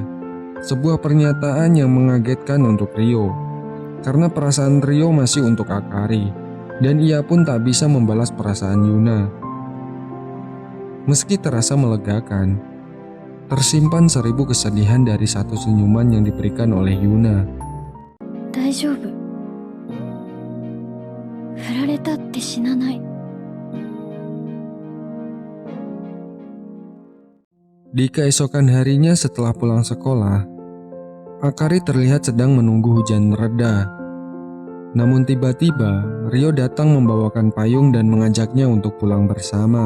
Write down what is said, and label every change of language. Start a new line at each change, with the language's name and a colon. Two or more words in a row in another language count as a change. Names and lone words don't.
Indonesian: Sebuah pernyataan yang mengagetkan untuk Rio, karena perasaan Rio masih untuk Akari, dan ia pun tak bisa membalas perasaan Yuna. Meski terasa melegakan, tersimpan 1000 kesedihan dari satu senyuman yang diberikan oleh Yuna.
Japanese: 大丈夫。振られたって死なない。
Indonesian: Di keesokan harinya setelah pulang sekolah, Akari terlihat sedang menunggu hujan reda. Namun tiba-tiba, Rio datang membawakan payung dan mengajaknya untuk pulang bersama.